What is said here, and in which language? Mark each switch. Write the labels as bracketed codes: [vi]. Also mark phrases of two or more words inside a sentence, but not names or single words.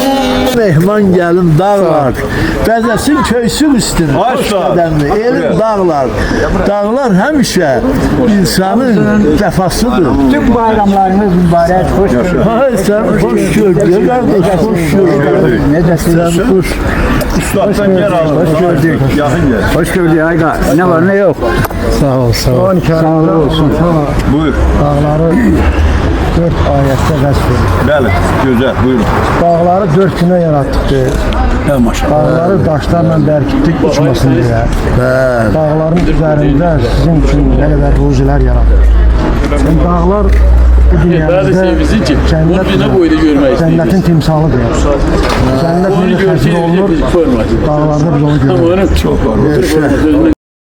[az] Mehman gəlin dağlar, bəzəsin köysün üstünü, hoş qədəmli, elin dağlar. Dağlar həmişə insanın vəfasıdır. Tüm bayramlarınız mübarək, hoş gördük. Ay, sən hoş gördük, qardaş, hoş gördük. Necəsiniz? Sən hoş. Üstaddan yer aldın. Hoş gördük. [tr] Yakın gel. [az] Hoş gördük Ayqa. [tr] Ne var ne yok. [az] Sağ ol, sağ ol. Sağ olsun. Buyur. Dağları 4 ayette vəsf edir. Bəli, gözəl, buyurun. Dağları 4 günə yaratdık deyir. Maşallah. Dağları daşlarla bərkitdik uçmasın diye. [tr] Dağların üzerinde sizin için ne kadar ruziler yarattık. Sen dağlar bu dünyamızda cennetin timsalıdır. [az] Cennet necə xəzin olunur, dağlarda biz onu görürük. [tr] Çok var.